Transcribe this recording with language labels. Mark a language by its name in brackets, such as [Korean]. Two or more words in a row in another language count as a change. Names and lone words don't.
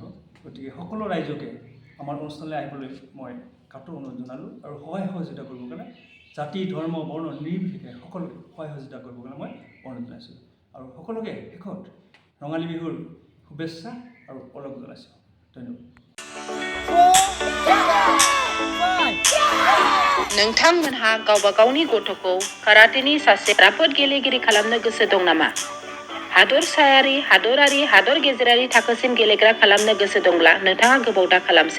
[Assamese] গতিকে সকলো ৰাইজকে আমাৰ অনুষ্ঠানলৈ আহিবলৈ মই কাটৰ অনুৰোধ জনালোঁ আৰু সহায় সহযোগিতা কৰিবৰ কাৰণে জাতি ধৰ্ম বৰ্ণ নিৰ্বিশেষে সকলোকে সহায় সহযোগিতা কৰিবৰ কাৰণে মই অনুৰোধ জনাইছোঁ আৰু সকলোকে শেষত ৰঙালী বিহুৰ শুভেচ্ছা আৰু ওলগ জনাইছোঁ। ধন্যবাদ। [Bodo] नोंथांमोनहा गावबा गावनि गथ'खौ काराटेनि सासे राफोद गेलेगिरि खालामनो गोसो दं नामा? हादरसायारि, हादरारि, हादर गेजेरारि थाखोसिम गेलेग्रा खालामनो गोसो दंब्ला नोंथाङा गोबाव दा खालामसै।